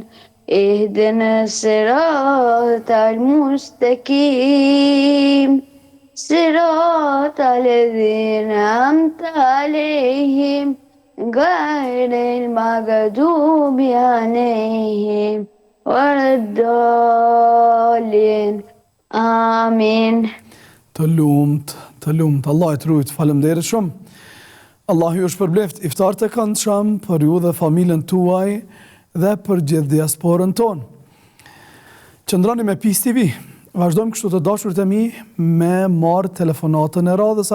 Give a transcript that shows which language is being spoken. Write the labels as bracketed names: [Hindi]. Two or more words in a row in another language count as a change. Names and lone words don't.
[Arabic] اهدنا الصراط المستقيم. صراط الذين أنعمت عليهم غير المغضوب عليهم ولا الضالين آمين. [Albanian] Të lumt, Allah e trujt, faleminderit shumë. Allah ju shpërbleft, iftar të këndshëm për ju dhe familjen tuaj dhe për gjithë diasporën tonë. Qëndrani me PIS TV, Vazhdojmë kështu të dashurit e mi me marrë telefonatën e radhës.